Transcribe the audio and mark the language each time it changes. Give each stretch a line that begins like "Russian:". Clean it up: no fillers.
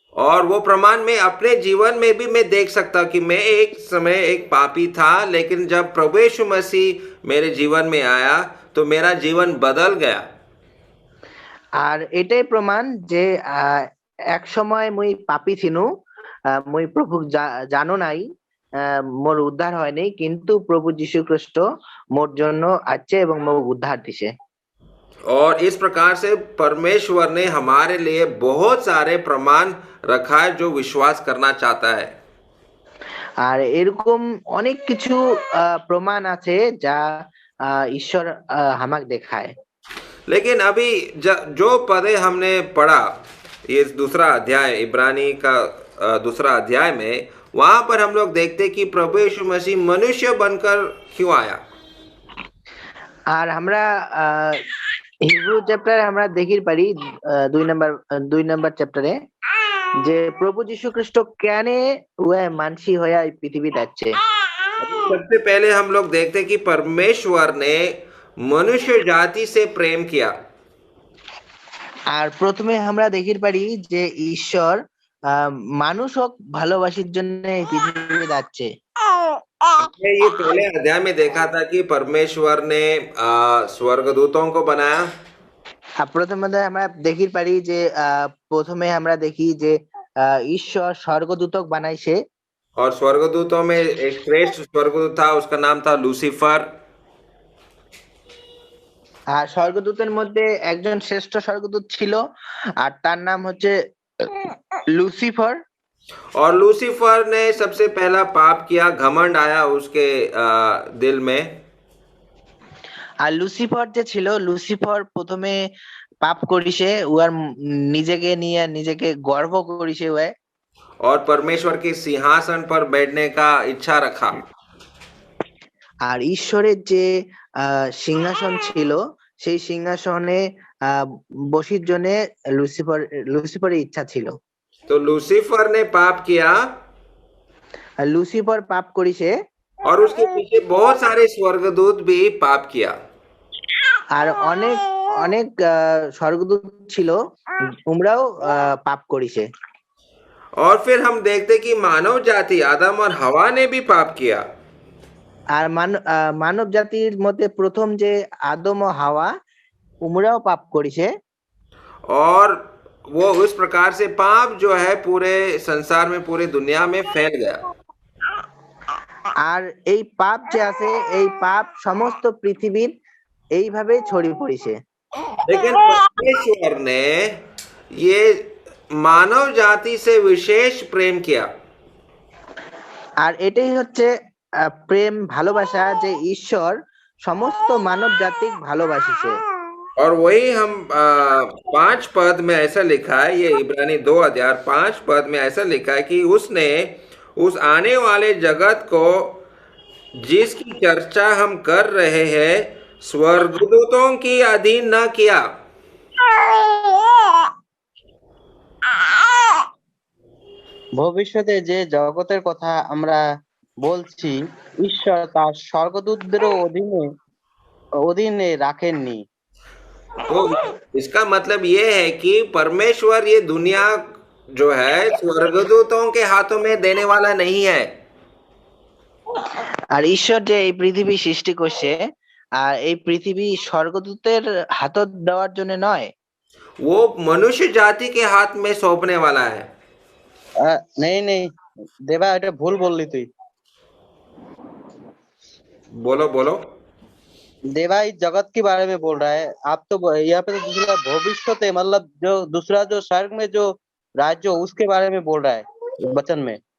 Hindi: और वो प्रमाण में अपने जीवन में भी मैं देख सकता कि मैं एक समय एक पापी था, लेकिन जब प्रभु यीशु मसीह मेरे जीवन में आया तो मेरा जीवन बदल गया।
Bangla: আর এটাই প্রমাণ যে এক সময় মুই পাপী ছিনু, মুই প্রভু জানো নাই, মোর উদ্ধার হয়নি, কিন্তু প্রভু যীশু খ্রিস্ট মোর জন্য আছে এবং মোর উদ্ধার দিছে।
Hindi: और इस प्रकार से परमेश्वर ने हमारे लिए बहुत सारे प्रमाण रखा है जो विश्वास करना चाहता है।
Bangla: আর এরকম অনেক কিছু প্রমাণ আছে যা ঈশ্বর আমাকে দেখায়।
Hindi: लेकिन अभी जो पदे हमने पढ़ा इस दूसरा अध्याय, इब्रानी का दूसरा अध्याय में, वहां पर हम लोग देखते कि प्रभु यीशु मसीह मनुष्य बनकर क्यों आया।
Bangla: আর আমরা হিব্রু চ্যাপ্টারে আমরা দেখির পারি 2 নম্বর চ্যাপ্টারে যে প্রভু যীশু খ্রিস্ট কেন মানসী হয়ে এই পৃথিবীতে যাচ্ছে।
Hindi: सबसे पहले हम लोग देखते कि परमेश्वर ने मनुष्य जाति से प्रेम किया।
Bangla: আর প্রথমে আমরা দেখির পারি যে ঈশ্বর মানুষক ভালোবাসার জন্য এই পৃথিবীতে যাচ্ছে।
Hindi: हमने ये पहले अध्याय में देखा था कि परमेश्वर ने स्वर्गदूतों को बनाया।
Bangla: প্রথমে আমরা দেখির পারি যে প্রথমে আমরা দেখি যে ঈশ্বর স্বর্গদূতক বানাইছে।
Hindi: और स्वर्गदूतों में एक श्रेष्ठ स्वर्गदूत था, उसका नाम था लूसीफर।
Bangla: আর স্বর্গদূতের মধ্যে একজন শ্রেষ্ঠ স্বর্গদূত ছিল, আর তার নাম হচ্ছে लूसीफर।
Hindi: और लूसीफर ने सबसे पहला पाप किया, घमंड आया उसके दिल में।
Bangla: আর লুসিফার যে ছিল, লুসিফার প্রথমে পাপ করিছে, উয়ার নিজেকে নিয়ে নিজেকে গর্ব করিছে ওয়ে,
Hindi: और परमेश्वर के सिंहासन पर बैठने का इच्छा रखा।
Bangla: আর ঈশ্বরের যে সিংহাসন ছিল, সেই সিংহাসনে বসির জন্য লুসিফারের ইচ্ছা ছিল।
Hindi: तो लूसीफर ने पाप किया,
Bangla: লুসিফার পাপ করিছে,
Hindi: और उसके पीछे बहुत सारे स्वर्गदूत भी पाप किया।
Bangla: আর অনেক অনেক স্বর্গদূত ছিল, তোমরাও পাপ করিছে।
Hindi: और फिर हम देखते कि मानव जाति आदम और हवा ने भी पाप किया।
Bangla: আর মানব জাতির মধ্যে প্রথম যে আদম ও হাওয়া, উমরাও পাপ করিছে।
Hindi: और वो उस प्रकार से पाप जो है पूरे संसार में, पूरी दुनिया में फैल गया।
Bangla: আর এই পাপ যে আছে, এই পাপ সমস্ত পৃথিবীর এইভাবে ছড়িয়ে পড়েছে।
Hindi: लेकिन परमेश्वर ने ये मानव जाति से विशेष प्रेम किया।
Bangla: আর এটাই হচ্ছে প্রেম, ভালোবাসা, যে ঈশ্বর সমস্ত মানব জাতিক ভালোবাসিছে।
Hindi: और वही हम 5 पद में ऐसा लिखा है, ये इब्रानी 2 अध्याय 5 पद में ऐसा लिखा है कि उसने उस आने वाले जगत को जिसकी चर्चा हम कर रहे हैं स्वर्गदूतों की अधीन न किया।
Bangla: ভবিষ্যতে যে জগতের কথা আমরা বলছি, ঈশ্বর তার স্বর্গদূতদেরও অধীনে রাখেননি।
Hindi: तो इसका मतलब ये है कि परमेश्वर ये दुनिया जो है स्वर्गदूतों के हाथों में देने वाला नहीं है।
Bangla: আর ঈশ্বর যে এই পৃথিবী সৃষ্টি করছে, আর এই পৃথিবী স্বর্গদূতের হাতত দেওয়ার জন্য নয়।
Hindi: वो मनुष्य जाति के हाथ में सौंपने वाला है।
Bangla: নেই নেই দেবা, এটা ভুল বললি তুই।
Hindi: बोलो बोलो। देवा इस जगत के बारे में बोल रहा है। आप तो यहाँ पे तो दूसरा भविष्य है, मतलब जो दूसरा जो स्वर्ग में जो राज्य उसके बारे में बोल रहा है वचन में।